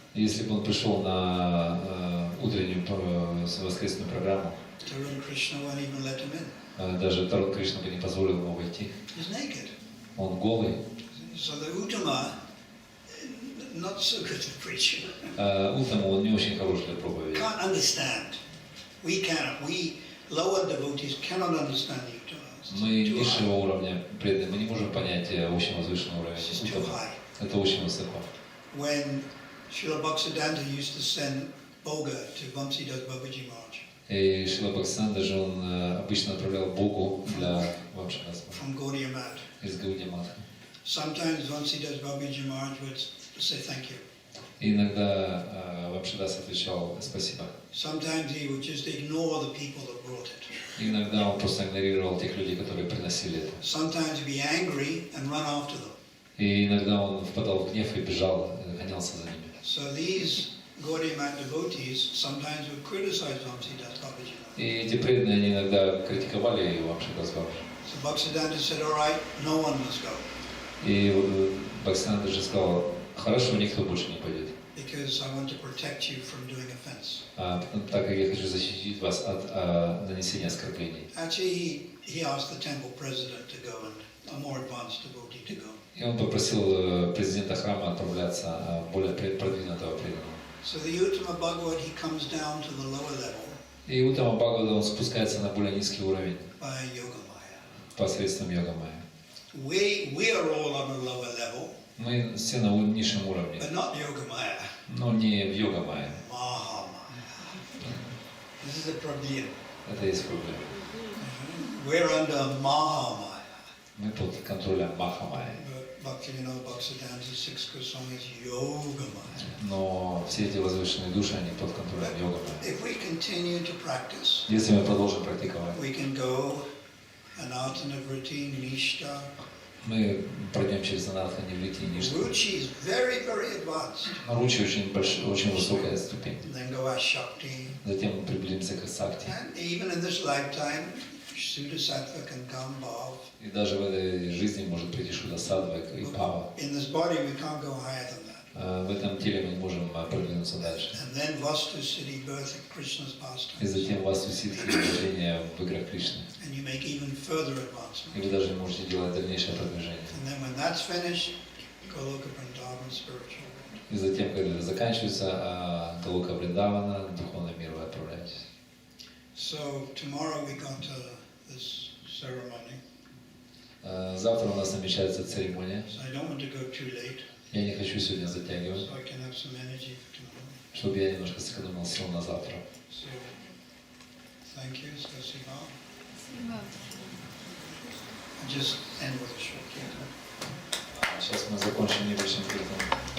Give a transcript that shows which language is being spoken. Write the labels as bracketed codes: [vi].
[ru] Если бы он пришел на утреннюю воскресную программу, [en] Tarun Krishna won't even let him in. [ru] даже Тарун Кришна бы не позволил ему войти. [en] He's naked. [ru] Он голый. [en] So the Uttama, not so good at preaching. [ru] Утром он не очень хорош для проповеди. [en] Can't understand. We lower devotees cannot understand the Uttamas. [ru] Мы [en] It's too high. [ru] низшего уровня преданные, мы не можем понять очень возвышенный уровень. [en] It's too [ru] Уттама. [en] high. [ru] Это очень высоко. [en] When Srila Bhaktisiddhanta used to send Boga to Vamsi Das Babaji Maharaj, [ru] И Шрила Бхактисиданта даже он обычно отправлял Богу для Вамшидаса [en] from Gaudiya Math. [ru] из Гаудия Матха. [en] Sometimes once he does Babaji Maharaj would say thank you. [ru] И иногда Вамшидас отвечал спасибо. [en] Sometimes he would just ignore the people that brought it. [ru] И иногда он просто игнорировал тех людей, которые приносили это. [en] Sometimes he'd be angry and run after them. [ru] И иногда он впадал в гнев и бежал, гонялся за ними. [en] So these Gaudiya Math devotees sometimes would criticize Vamsidas Babaji Maharaj. [ru] И эти преданные, они иногда критиковали Вамшидас Бабаджи. [en] So Bhaktisiddhanta said, all right, no one must go. [ru] И Бхактисиданта даже сказал, хорошо, никто больше не пойдет. [en] Because I want to protect you from doing offense. [ru] Так как я хочу защитить вас от нанесения оскорблений. [en] Actually, he asked the temple president to go and a more advanced devotee to go. [ru] И он попросил президента храма отправляться более продвинутого преданного. [en] So the Uttama Bhagavad, he comes down to the lower level [ru] И Уттама Бхагавата он спускается на более низкий уровень [en] by Yogamaya. [ru] посредством йога-майя. [en] We are all on a lower level, [ru] Мы все на низшем уровне, [en] but not Yogamaya. [ru] но не в йога-майя. [en] Mahamaya. This is a problem. [ru] Это есть проблема. [en] We're under Mahamaya. [ru] Мы под контролем Маха-майя. [en] But Bhaktisiddhanta Six Goswamis Yogamaya. [ru] Но все эти возвышенные души, они под контролем йога-майя. [en] If we continue to practice, [ru] Если мы продолжим практиковать, [en] we can go Anatanavriti, Nishta. [ru] мы пройдем через Анатха, Ниврити и Ништха. [en] Ruchi is very, very advanced. [ru] Ручи очень высокая ступень. [en] Then go Ashakti. [ru] Затем мы приблизимся к Сакти. [en] And even in this lifetime, Sudasattva can come, Bhav. [ru] И даже в этой жизни может прийти Шуда-саттва и Пава. [en] In this body, we can't go higher than that. [ru] В этом теле мы не можем продвинуться дальше. [en] And then Vastu Siddhi, birth of Krishna's [ru] И [en] pastime. [ru] затем Васту Сидхи, рождение в играх Кришны. [en] And you make even further [ru] И [en] advancement. [ru] вы даже можете делать дальнейшее продвижение. [en] And then when that's finished, Goloka Vrindavan, spiritual world. [ru] И затем, когда это заканчивается, Галока Вриндавана, духовный мир вы отправляетесь. [en] So tomorrow we got this ceremony. [ru] Завтра у нас намечается церемония. [en] So I don't want to go too late, [ru] Я не хочу сегодня затягивать, [en] so I can have some energy for tomorrow. [ru] чтобы я немножко сэкономил сил на завтра. [en] So thank you, Spasiba. I'll just end with a short kirtan. [ru] Сейчас мы закончим небольшим киртаном.